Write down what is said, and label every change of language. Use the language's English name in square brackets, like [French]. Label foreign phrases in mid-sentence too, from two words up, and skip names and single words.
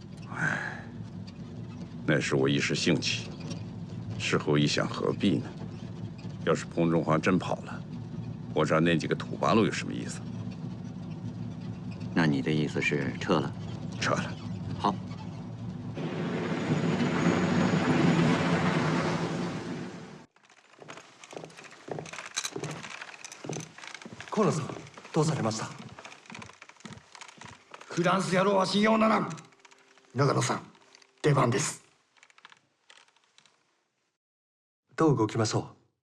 [Chinese] 那是我一时兴起，事后一想，何必呢？要是彭中华真跑了，我这那几个土八路有什么意思？那你的意思是撤了？撤了。好。 [Japanese] 河野さん、どうされました？フランス野郎は信用ならん。長野さん、出番です。どう動きましょ